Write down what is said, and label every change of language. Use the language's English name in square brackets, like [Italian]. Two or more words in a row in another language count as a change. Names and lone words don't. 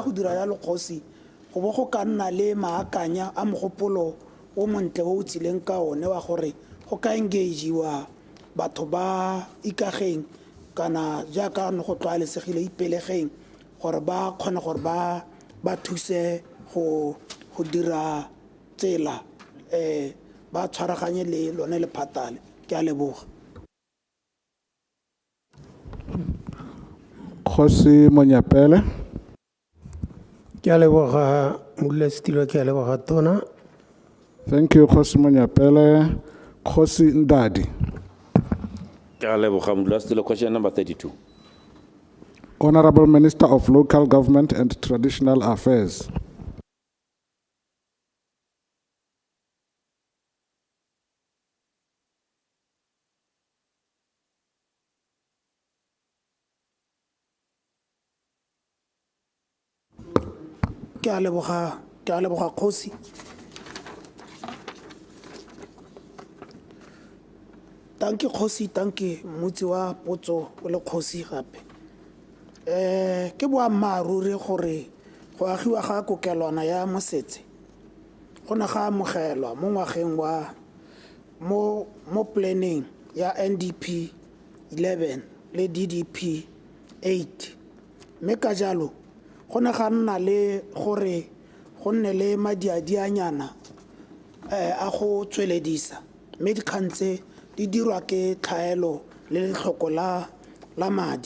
[Tswana] go dira yalo Kgosi go bo go ka nna le maakanya a mogopolo o montle o tsileng ka one wa gore go ka engageiwa batho ba ikageng kana jaaka no go tlwaelesegile ipelegeng gore ba kgona gore ba thuse go dira tsela ba tshwaraganye le lone le phatale ke a leboga. Dikgosi Monyapele. Ke a leboga Modulasetilo ke a leboga tona. [English] Thank you Dikgosi Monyapele. Dikgosi Ndadi. [Tswana] Ke a leboga Modulasetilo. [English] Question number 32. Honorable Minister of Local Government and Traditional Affairs. [Tswana] Ke a leboga Kgosi. [English] Thank you Kgosi, thank you [Tswana] motse wa potso o le Kgosi gape. ke boammaaruri gore go agiwa ga kokelwana ya mosetse go ne ga amogelwa mo ngwageng wa mo planning ya NDP 11 le DDP 8 mme ka jalo go ne ga nna le gore go nne le madiadianyana a go tsweledisa mme dikgang tse di dirwa ke tlhaelo le letlhoko la madi.